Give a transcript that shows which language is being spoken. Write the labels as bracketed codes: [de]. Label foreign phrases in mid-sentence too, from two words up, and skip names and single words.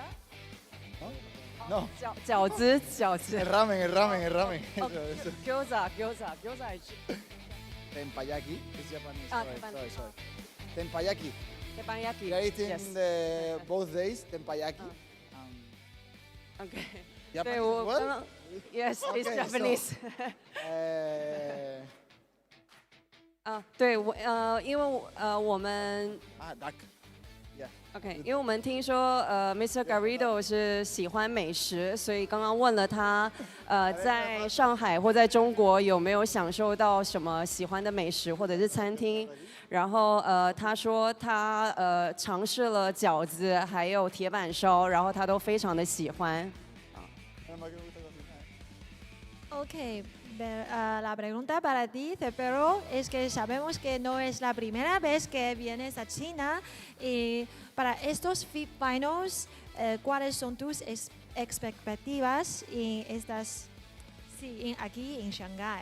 [es] No? No. [zh] 饺子。 [es] El ramen. [en] Gyoza. Tempayaki. It's Japanese. Sorry. Tempayaki. We are eating both days tempayaki. Okay. [zh] 对我刚刚 [en] Yes, it's Okay, Japanese. Uh, [zh] 对我因为我们 [en] duck. Yeah. [zh] OK，因为我们听说Mr. Garrido 是喜欢美食，所以刚刚问了他在上海或在中国有没有享受到什么喜欢的美食或者是餐厅，然后他说他尝试了饺子还有铁板烧，然后他都非常的喜欢。 [es] Ok, la pregunta para ti, Cepero, es que sabemos que no es la primera vez que vienes a China y para estos FIP Finals, ¿cuáles son tus expectativas y estas aquí en Shanghái?